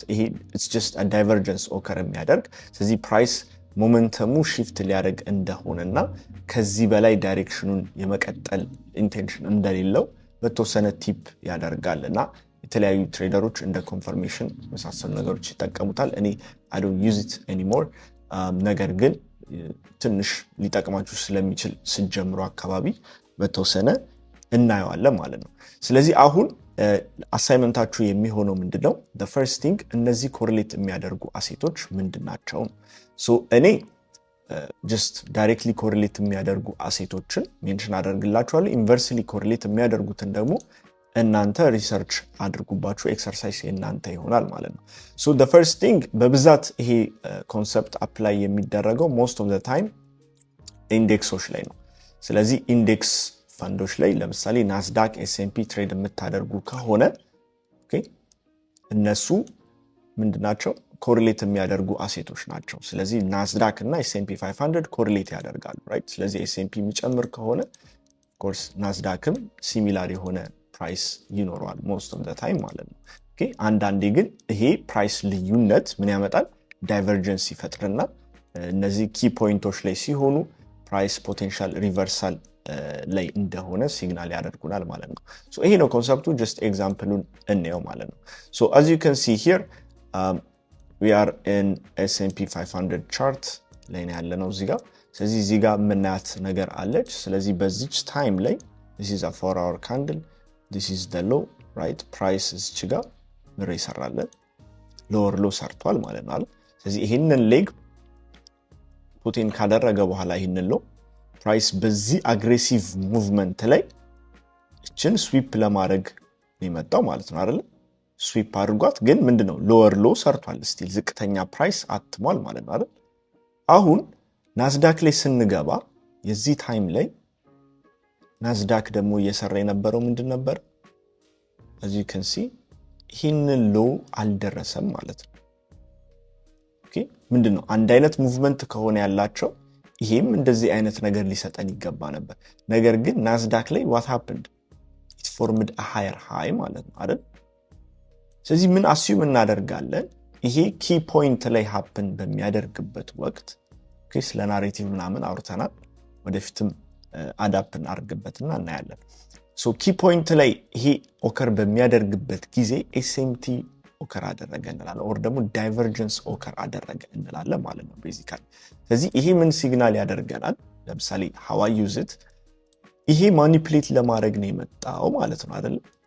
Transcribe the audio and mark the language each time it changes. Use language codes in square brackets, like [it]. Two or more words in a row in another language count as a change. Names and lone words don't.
[am] ይሄ [en] it's just a divergence occur [am] የሚያደርግ ስለዚህ ፕራይስ ሞመንተሙ shift ሊያደርግ እንደሆነና ከዚህ በላይ ዳይሬክሽኑን የመቀጠል ኢንቴንሽን እንደሌለው በተወሰነ ቲፕ ያደርጋልና የተለያዩ ትሬደሮች እንደ ኮንፈርሜሽን መሳሰሉ ነገሮች ይጠቀሙታል። እኔ [en] I don't use it anymore [am] ነገር ግን ትንሽ ሊጠቅማችሁ ስለሚችል ሲጀምሩ አካባቢ በተወሰነ እናየዋለን ማለት ነው። ስለዚህ አሁን አሳይመንታችሁ የሚሆነው ምንድነው [en] the first thing [am] እነዚህ ኮሪሌት የሚያደርጉ አሴቶች ምንድናቸው? ሶ እኔ [en] just directly correlate [am] የሚያደርጉ አሴቶችን ሜንሽን አደርግላችኋለሁ። [en] inversely correlate [am] የሚያደርጉትን ደግሞ እናንተ ሪሰርች አድርጉባችሁ ኤክሰርሳይዝ የናንተ ይሆናል ማለት ነው። ሶ [en] the first thing [am] በብዛት ይሄ [en] concept apply [am] የሚደረገው [en] most of the time [am] ኢንዴክሶች ላይ ነው። ስለዚህ ኢንዴክስ ፈንዶች ላይ ለምሳሌ ናስዳክ ኤስኤምፒ ትሬድ የምታደርጉ ከሆነ ኦኬ እነሱ ምንድናቸው ኮሪሌት የሚያደርጉ አሴቶች ናቸው። ስለዚህ ናስዳክ እና ኤስኤምፒ 500 ኮሪሌት ያደርጋሉ ራይት። ስለዚህ ኤስኤምፒ የሚጨምር ከሆነ [en] of course [am] ናስዳክም ሲሚላር የሆነ ፕራይስ ይኖረዋል [en] most of the time [am] ማለት ነው። ኦኬ አንዳንዴ ግን ይሄ ፕራይስ ልዩነት ምን ያመጣል ዳይቨርጀንስ ይፈጥርና እነዚህ ኪ ፖይንቶች ላይ ሲሆኑ [en] price potential reversal [am] ላይ እንደሆነ ሲግናል ያደርጉናል ማለት ነው። ሶ ይሄ ነው ኮንሰፕቱ just ኤግዛምፕሉን እንየው ማለት ነው። ሶ [en] as you can see here we are in S&P 500 chart [am] ላይ ነው ያለነው እዚህ ጋር። ስለዚህ እዚህ ጋር ምናያት ነገር አለች። ስለዚህ በዚች ታይም ላይ [en] this is a 4-hour candle this is the low right price [am] እዚህ ጋር ምር ይሰራለን [en] lower low [am] ሰርቷል ማለት ነው አይደል። ስለዚህ ይሄንን ሌግ ፑቲን ካደረገ በኋላ ይሄንን [en] low price [am] በዚህ [en] aggressive movement [am] ላይ እችን ስዊፕ ለማድረግ የመጣው ማለት ነው አይደል። ስዊፕ አድርጓት ግን ምንድነው [en] lower low [am] ሰርቷል ስቲል ዝቅተኛ ፕራይስ አትሟል ማለት ነው አይደል። አሁን ናስዳክ ላይ ስንገባ የዚህ ታይም ላይ ናስዳክ ደግሞ እየሰራ የነበረው ምንድን ነበር [en] as you can see [am] ይህንን ሎ አልደረሰም ማለት ነው። ኦኬ ምንድነው አንድ አይነት ሙቭመንት ከሆነ ያላቸው ይሄም እንደዚህ አይነት ነገር ሊሰጠን ይገባ ነበር። ነገር ግን ናስዳክ ላይ [en] what happened it formed a higher high [am] ማለት ነው አይደል። ስለዚህ ምን አስዩም እናደርጋለን ይሄ [en] key point [am] ላይ happen በሚያደርግበት ወቅት ኦኬ ስለ ናሬቲቭ ምናምን አውርተናል ወደፊትም አዳፕት እናርግበትና እናያለን። ሶ [en] key point [am] ላይ ይሄ ኦከር በሚያደርግበት ጊዜ [en] SMT occur [am] አደረገ እንላለን ኦር ደግሞ [en] divergence occur [am] አደረገ እንላለን ማለት ነው ቤዚካሊ። ስለዚህ ይሄ ምን ሲግናል ያደርገናል ለምሳሌ [en] how I use it [am] ይሄ ማኒፑሌት ለማድረግ ነው የመጣው ማለት ነው አይደል።